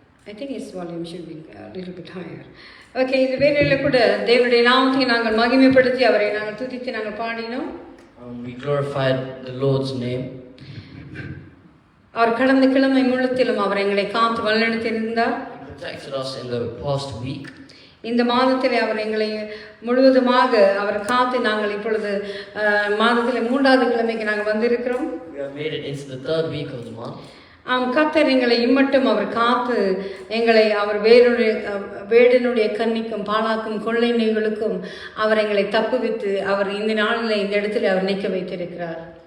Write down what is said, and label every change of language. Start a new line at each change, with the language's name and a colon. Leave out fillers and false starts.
English: I think his volume should be a little bit higher.
Tamil: Okay, இந்த வேளையில கூட தேவனுடைய நாமத்தை நாங்கள் மகிமைப்படுத்தி அவரை நாங்கள் துதித்து நாங்கள் பாடினோம்.
English: We glorified the Lord's name.
Tamil: அவர் கடந்த கிழமை முழுத்திலும் அவர் எங்களை காத்து வழிநடத்தியிருந்தார்.
English: He protected us in the past week.
Tamil: இந்த மாதத்திலே அவர் எங்களை முழுவதுமாக அவர் காத்து நாங்கள் இப்பொழுது மாதத்தில் 3வது கிழமைக்கு நாங்கள் வந்திருக்கிறோம்.
English: We have made it into the 3rd week of the month.
Tamil: கர்த்தர் எங்களை இம்மட்டும் அவர் காத்து எங்களை அவர் வேடனுடைய கண்ணிக்கும் பாலாக்கும் கொள்ளை நோய்களுக்கும் அவர் எங்களை தப்புவித்து அவர் இந்த நாளில் இந்த இடத்துல அவர் நிற்க வைத்திருக்கிறார்.